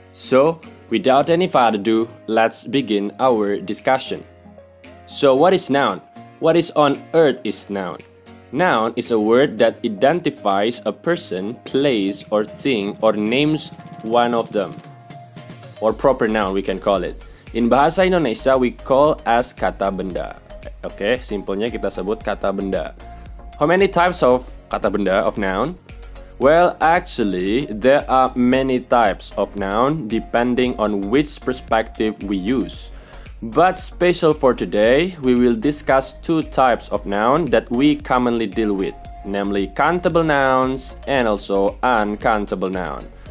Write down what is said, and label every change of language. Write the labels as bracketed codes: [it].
[en] So, without any further ado, let's begin our discussion. So, what is noun? What is on earth is noun? Noun is a word that identifies a person, place, or thing, or names one of them. Or proper noun we can call it. In bahasa Indonesia, we call as kata benda. [id] Oke, simpelnya kita sebut kata benda. [en] How many types of kata benda of noun? Well, actually, there are many types of noun depending on which perspective we use. But special for today, we will discuss two types of noun that we commonly deal with, namely countable nouns and also uncountable noun.